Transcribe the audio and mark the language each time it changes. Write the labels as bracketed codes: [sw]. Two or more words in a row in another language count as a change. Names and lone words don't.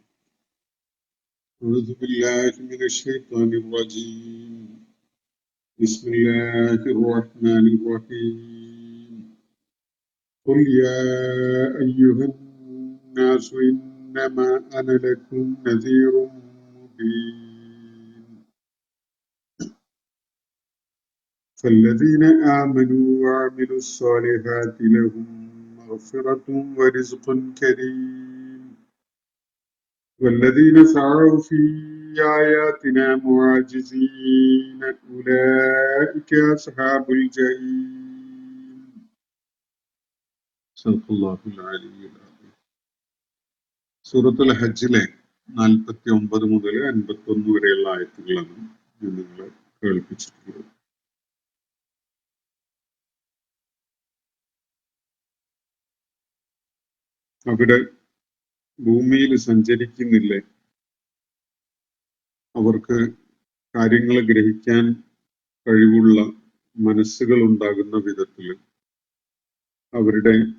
[ar] أعوذ بالله من الشيطان الرجيم. بسم الله الرحمن الرحيم. قل يا أيها الناس إنما أنا لكم نذير مبين. فالذين آمنوا وعملوا الصالحات لهم مغفرة ورزق كريم. والذين سعوا في آياتنا معاجزين أولئك أصحاب الجحيم. صدق الله العلي العظيم. [ml] സൂറത്തുൽ ഹജ്ജിലെ 49 മുതൽ 51 വരെയുള്ള ആയത്തുകളാണ് ഞാൻ നിങ്ങളെ കേൾപ്പിച്ചിട്ടുള്ളത്. അവിടെ ഭൂമിയിൽ സഞ്ചരിക്കുന്നില്ലേ, അവർക്ക് കാര്യങ്ങൾ ഗ്രഹിക്കാൻ കഴിവുള്ള മനസ്സുകൾ ഉണ്ടാകുന്ന വിധത്തിൽ, അവരുടെ